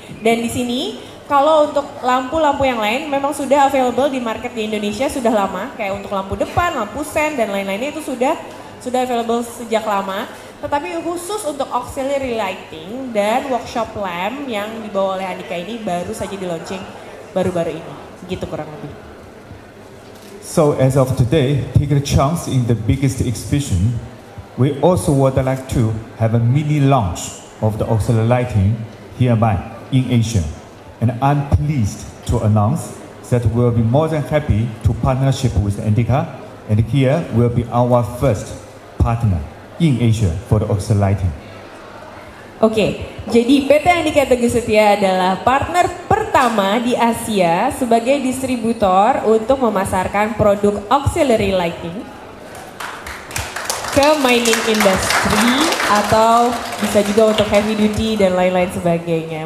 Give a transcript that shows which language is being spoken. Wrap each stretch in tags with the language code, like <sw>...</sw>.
<id>Dan di sini kalau untuk lampu-lampu yang lain memang sudah available di market di Indonesia sudah lama. Kayak untuk lampu depan, lampu sen dan lain-lainnya itu sudah available sejak lama. Tetapi khusus untuk auxiliary lighting dan workshop lamp yang dibawa oleh Andika ini baru saja di launching baru-baru ini. Gitu kurang lebih.</id> <en>So as of today, take a chance in the biggest exhibition. We also would like to have a mini launch of the auxiliary lighting hereby in Asia. And I'm pleased to announce that we'll be more than happy to partnership with Andika, and here will be our first partner in Asia for the auxiliary lighting.</en> <id>Oke, jadi PT Andika Teguh Setia adalah partner pertama di Asia sebagai distributor untuk memasarkan produk auxiliary lighting ke mining industry atau bisa juga untuk heavy duty dan lain-lain sebagainya.</id>